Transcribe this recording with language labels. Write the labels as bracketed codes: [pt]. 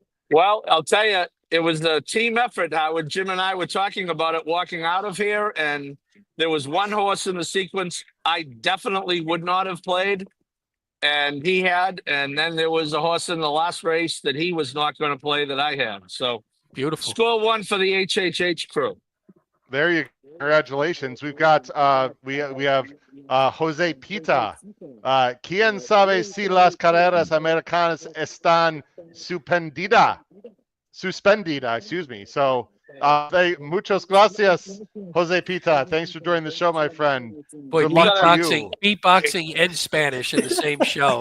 [en] Well, I'll tell you, it was a team effort, Howard. Jim and I were talking about it walking out of here, and there was one horse in the sequence I definitely would not have played. And he had, and then there was a horse in the last race that he was not going to play that I had. So beautiful. Score 1 for the HHH crew. There you go. Congratulations. We've got we have Jose Pita. [es] ¿Quién sabe si las carreras americanas están suspendida, [en] excuse me. So [es] muchas gracias, Jose Pita. [en] Thanks for joining the show, my friend. Boy, Good luck to you. beatboxing and Spanish in the same show.